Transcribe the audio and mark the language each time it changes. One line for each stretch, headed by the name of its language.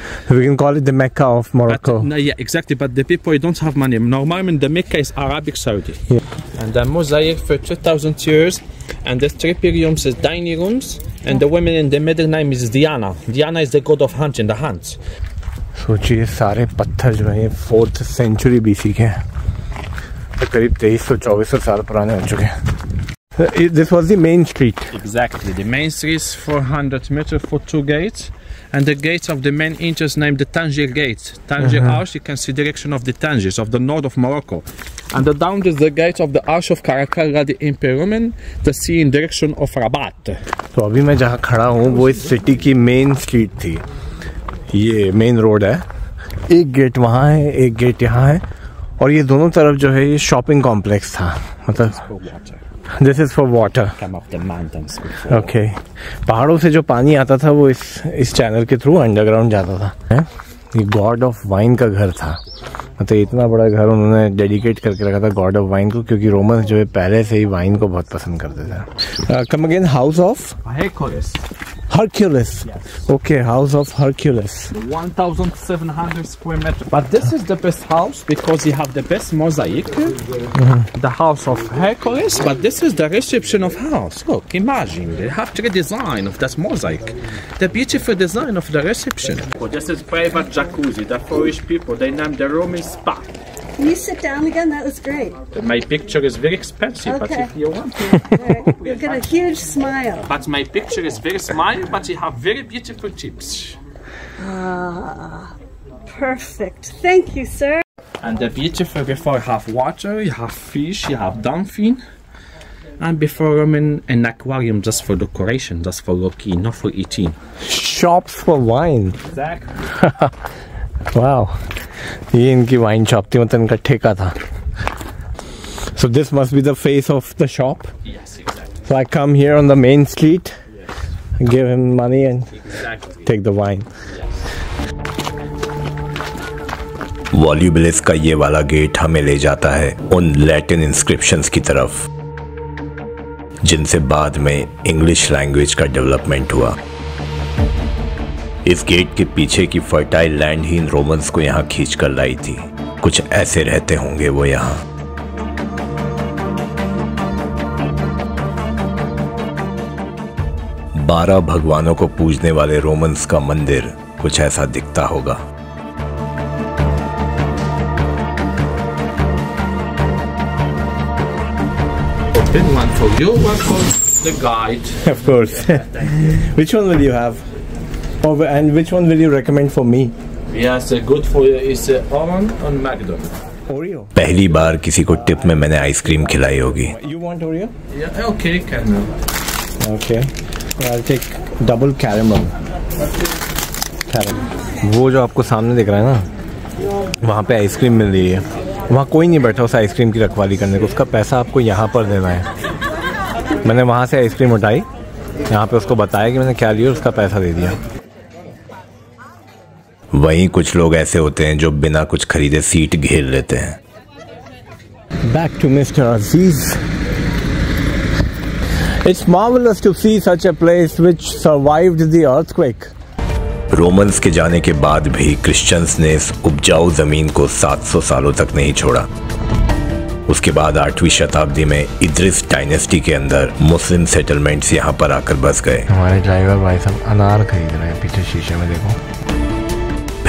English: We can call it the Mecca of Morocco. But, no, yeah, exactly. But the people don't have money. Normally, the Mecca is Arabic Saudi. Yeah. And the mosaic for 2,000 years. And the three rooms is dining rooms. And the women in the middle name is Diana. Diana is the god of hunting, the hunts.
Hindi: सोचिए सारे पत्थर जो हैं 4th century BC के हैं, तो करीब 2300-2400 साल पुराने हो चुके हैं।
English: This was the main street. Exactly. The main street is 400 meters for 2 gates. And the gates of the main entrance named the Tangier Gates. Tangier Arch, you can see direction of the Tangiers of the north of Morocco. And the down is the gates of the Arch of Caracal, the Imperium, the sea in direction of Rabat.
Hindi: तो अभी मैं जहाँ खड़ा हूँ वो इस city की main street थी। ये मेन रोड है, एक गेट वहाँ है, एक गेट यहाँ है, और ये दोनों तरफ जो है ये शॉपिंग कॉम्प्लेक्स था। मतलब
English: This is for water. Come up the mountains. Okay.
Hindi: पहाड़ों से जो पानी आता था वो इस चैनल के थ्रू अंडरग्राउंड जाता था। ये गॉड ऑफ वाइन का घर था। मतलब इतना बड़ा घर उन्होंने डेडिकेट करके रखा था गॉड ऑफ वाइन को, क्योंकि रोमन्स जो है पहले से ही वाइन को बहुत पसंद करते थे।
English: Come again, house of Hercules. Yes. Okay, house of Hercules. 1,700 square meters. But this is the best house because you have the best mosaic. The house of Hercules. But this is the reception of house. Look, imagine they have the design of that mosaic. The beautiful design of the reception. Oh, this is private jacuzzi. The Polish people they named the Roman spa. Can you sit down again? That was great. My picture is very expensive, but Okay. if you want to. You've got a huge smile. But my picture is very smile, but you have very beautiful chips. Perfect. Thank you, sir. And the beautiful before you have water, you have fish, you have dolphin. And before Roman an aquarium just for decoration, just for looking, not for eating. Shops for wine. Exactly. Wow.
Hindi: ये इनकी wine shop थी, मतलब इनका ठेका था।
English: So this must be the face of the shop. Yes, exactly. So I come here on the main street, give him money and Exactly. take the wine.
Hindi: वॉल्यूबिलिस का ये वाला गेट हमें ले जाता है उन लैटिन इंस्क्रिप्शंस की तरफ जिनसे बाद में इंग्लिश लैंग्वेज का डेवलपमेंट हुआ। इस गेट के पीछे की फर्टाइल लैंड ही इन रोमन्स को यहाँ खींच कर लाई थी। कुछ ऐसे रहते होंगे वो यहाँ। बारह भगवानों को पूजने वाले रोमन्स का मंदिर कुछ ऐसा दिखता होगा।
English: Then one for you, one for the guide. Of course. Which one will you have? Oh, and which one will you recommend for me? Yes, good for you is Oreo and McDonald's. Oreo.
Hindi: पहली बार किसी को tip में मैंने ice cream खिलाई होगी।
English: You want Oreo? Yeah, okay, can. Okay. I'll take double caramel.
Hindi: वो जो आपको सामने दिख रहा है ना, वहाँ पे आइसक्रीम मिल रही है। वहाँ कोई नहीं बैठा उस आइसक्रीम की रखवाली करने को, उसका पैसा आपको यहाँ पर देना है। मैंने वहाँ से आइसक्रीम उठाई, यहाँ पे उसको बताया कि मैंने क्या लिया, उसका पैसा दे दिया। वहीं कुछ लोग ऐसे होते हैं जो बिना कुछ खरीदे सीट घेर लेते हैं।
English: Back to Mr. Aziz. It's marvelous to see such a place which survived the earthquake.
Hindi: Romans के जाने के बाद भी क्रिश्चियंस ने इस उपजाऊ जमीन को 700 सालों तक नहीं छोड़ा। उसके बाद 8वीं शताब्दी में इद्रिस डायनेस्टी के अंदर मुस्लिम सेटलमेंट्स यहाँ पर आकर बस गए। हमारे ड्राइवर भाई साहब अनार खरीद रहे हैं पीछे शीशे में, देखो।